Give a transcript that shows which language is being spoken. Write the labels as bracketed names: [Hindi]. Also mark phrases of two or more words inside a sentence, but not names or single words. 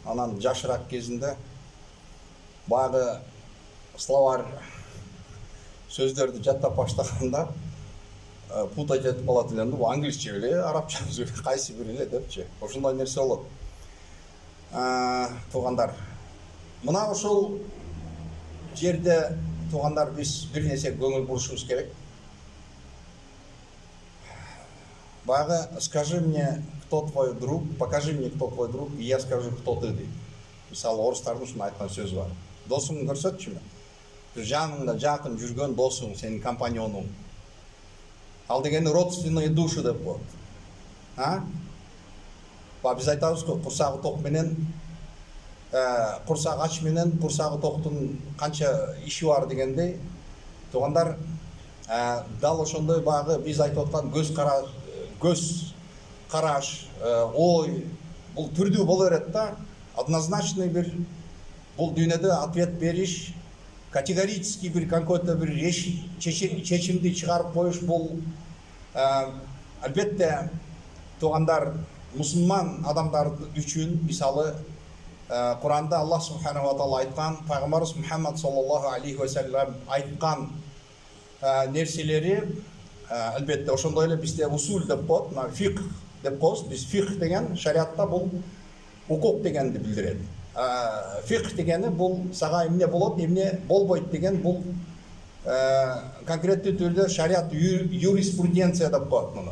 [Kyrgyz] анан жашыраак кезинде баягы словарь сөздөрдү жаттап баштаганда путать этип калат элем да, бул англисче беле, арабча беле, кайсы бири эле депчи. Ошондой нерсе болот. Туугандар, мына ошол жерде туугандар биз бир нерсе көңүл бурушубуз керек. Баягы [Russian] скажи мне, кто твой друг, покажи мне, кто твой друг, и я скажу, кто ты дейт. [Kyrgyz] Мисалы орустардын ушундай айткан сөзү бар. Досуңду көрсөтчү мен. Бир жаныңда жакын жүргөн досуң, сенин компаньонуң. Ал дегени [Russian] родственные души [Kyrgyz] деп коет. Биз айтабыз го, курсагы ток менен, курсагы ач менен курсагы токтун канча иши бар дегендей. Туугандар, дал ошондой баягы биз айтып аткан көз караш, ой, бул түрдүү боло берет да. Однозначный бир бул дүйнөдө ответ бериш, категорический бир какой-то бир чечимди чыгарып коюш бул албетте туугандар мусулман адамдар үчүн мисалы Куранда [Arabic] الله سبحانه وتعالى [Kyrgyz] айткан, пайгамбарыбыз Мухаммад [Arabic] صلى الله عليه وسلم [Kyrgyz] айткан нерселери албетте ошондой эле бизде усул деп коет, мына фикх деп коебуз. Биз фикх деген шариатта бул укук дегенди билдирет. Фикх дегени бул сага эмне болот, эмне болбойт деген бул конкреттүү түрдө шариат юриспруденция деп коет муну.